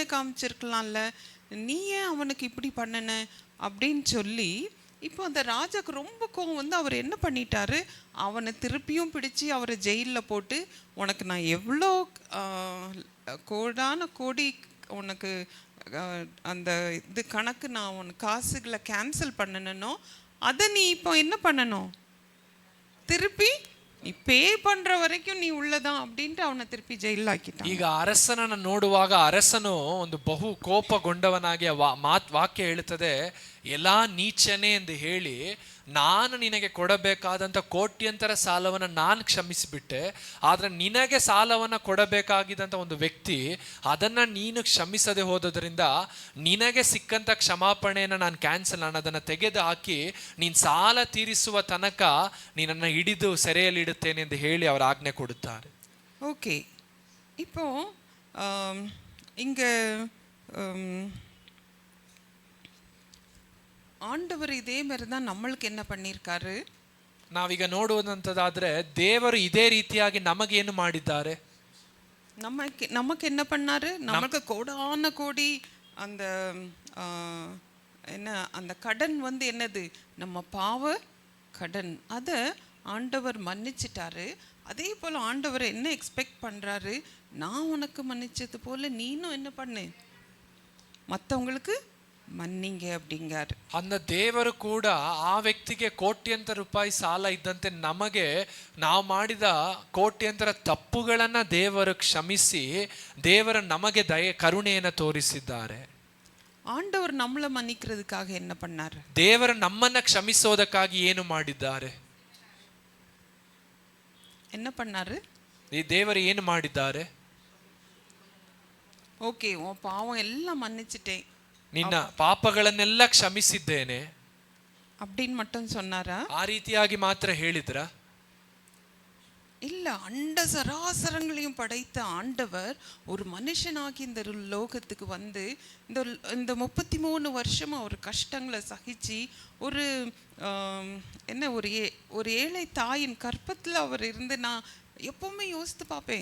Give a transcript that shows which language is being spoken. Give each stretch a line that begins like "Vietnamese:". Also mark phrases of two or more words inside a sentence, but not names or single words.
Tamil: காமிச்சிருக்கலாம்ல, நீ ஏன் அவனுக்கு இப்படி பண்ணன அப்படின்னு சொல்லி, இப்போ அந்த ராஜாக்கு ரொம்ப கோபம் வந்து அவர் என்ன பண்ணிட்டாரு, அவனை திருப்பியும் பிடிச்சி அவரை ஜெயிலில் போட்டு, உனக்கு நான் எவ்வளோ கோடான கோடி உனக்கு அந்த இது கணக்கு நான் உனக்கு காசுகளை கேன்சல் பண்ணனோ அதை நீ இப்போ என்ன பண்ணணும், திருப்பி நீ பே பண்ற வரைக்கும் நீ உள்ளதான் அப்படின்ட்டு
Kannada: ಅವನ திருப்பಿ ಜೈಲಿಗೆ ಹಾಕಿட்டான். ಈಗ ಅರಸನನ್ನು ನೋಡುವಾಗ ಅರಸನು ಒಂದು ಬಹು ಕೋಪಗೊಂಡವನಾಗಿ ವಾಕ್ಯ ಹೇಳುತ್ತದೆ, ಎಲ್ಲಾ ನೀಚನೆ ಎಂದು ಹೇಳಿ ನಾನು ನಿನಗೆ ಕೊಡಬೇಕಾದಂಥ ಕೋಟ್ಯಂತರ ಸಾಲವನ್ನು ನಾನು ಕ್ಷಮಿಸಿಬಿಟ್ಟೆ, ಆದರೆ ನಿನಗೆ ಸಾಲವನ್ನು ಕೊಡಬೇಕಾಗಿದ್ದಂಥ ಒಂದು ವ್ಯಕ್ತಿ ಅದನ್ನು ನೀನು ಕ್ಷಮಿಸದೆ ಹೋದದ್ರಿಂದ ನಿನಗೆ ಸಿಕ್ಕಂಥ ಕ್ಷಮಾಪಣೆಯನ್ನು ನಾನು ನಾನು ಅದನ್ನು ತೆಗೆದು ಹಾಕಿ ನೀನು ಸಾಲ ತೀರಿಸುವ ತನಕ ನಿನ್ನನ್ನು ಹಿಡಿದು ಸೆರೆಯಲ್ಲಿಡುತ್ತೇನೆ ಎಂದು ಹೇಳಿ ಅವರು ಆಜ್ಞೆ ಕೊಡುತ್ತಾರೆ. ಓಕೆ.
Tamil: இப்போ இங்கே ஆண்டவர் இதே மாதிரி தான் நம்மளுக்கு என்ன பண்ணியிருக்காரு.
Kannada: ನಾವೀಗ ನೋಡುವುದಂತದಾದ್ರೆ ದೇವರು ಇದೇ ರೀತಿಯಾಗಿ ನಮಗೇನು ಮಾಡಿದ್ದಾರೆ,
Tamil: நமக்கு என்ன பண்ணாரு, நமக்கு கோடான கோடி அந்த என்ன அந்த கடன் வந்து என்னது, நம்ம பாவ கடன், அதை ஆண்டவர் மன்னிச்சிட்டாரு. அதே போல் ஆண்டவர் என்ன எக்ஸ்பெக்ட் பண்ணுறாரு, நான் உனக்கு மன்னிச்சது போல் நீனும் என்ன பண்ணு, மற்றவங்களுக்கு ಮನ್ನಿಂಗ அப்படிங்காரு.
Kannada: அந்த ದೇವರು ಕೂಡ ಆ ವ್ಯಕ್ತಿಗೆ ಕೋಟ್ಯಂತರ ರೂಪಾಯಿ ಸಾಲ ಇದ್ದಂತೆ ನಮಗೆ ನಾವು ಮಾಡಿದ ಕೋಟ್ಯಂತರ ತಪ್ಪುಗಳನ್ನು ದೇವರು ಕ್ಷಮಿಸಿ ದೇವರು ನಮಗೆ ಕರುಣೆಯನ್ನು ತೋರಿಸಿದ್ದಾರೆ.
Tamil: ஆண்டவர் நம்மளை மன்னிக்கிறதுக்காக என்ன பண்ணாரு,
Kannada: ದೇವರು ನಮ್ಮನ್ನ ಕ್ಷಮಿಸೋದಕ್ಕಾಗಿ ಏನು ಮಾಡಿದ್ದಾರೆ,
Tamil: என்ன பண்ணாரு?
Kannada: ಈ ದೇವರು ಏನು ಮಾಡಿದ್ದಾರೆ?
Tamil: ஓகே, உன் பாவம் எல்லாம் மன்னிச்சிட்டேன்
Kannada: ನಿನ್ನ ಪಾಪಗಳನ್ನೆಲ್ಲ ಕ್ಷಮಿಸಿದ್ದೇನೆ
Tamil: அப்படின்னு மட்டும் சொன்னாரா?
Kannada: ಆ ರೀತಿಯಾಗಿ ಮಾತ್ರ ಹೇಳಿದ್ರ?
Tamil: இல்ல, அண்ட சராசரங்களையும் படைத்த ஆண்டவர் ஒரு மனுஷனாகி இந்த லோகத்துக்கு வந்து இந்த இந்த 33 வருஷம் அவர் கஷ்டங்களை சகிச்சு ஒரு என்ன ஒரு ஏழை தாயின் கற்பத்தில் அவர் இருந்து நான் எப்பவுமே யோசித்து பார்ப்பேன்.